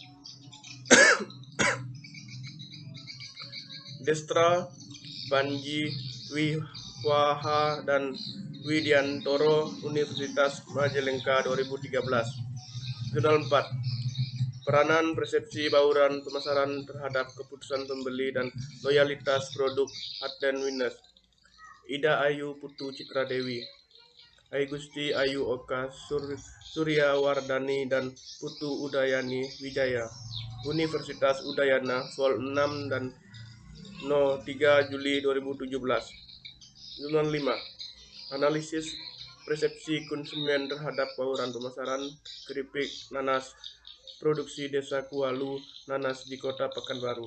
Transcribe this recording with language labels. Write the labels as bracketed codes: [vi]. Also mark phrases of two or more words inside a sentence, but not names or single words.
[id] Destra, Panji, Wiwaha, dan Widiantoro, Universitas Majalengka 2013. Jurnal 4. Peranan persepsi bauran pemasaran terhadap keputusan pembeli dan loyalitas produk Hardden Winners. Ida Ayu Putu Citra Dewi, Aigusti Ayu Oka Suryawardani, dan Putu Udayani Wijaya, Universitas Udayana, Vol 6 dan 03 Juli 2017. Jurnal 5. Analisis persepsi konsumen terhadap bauran pemasaran keripik nanas produksi Desa Kualu Nanas di Kota Pekanbaru.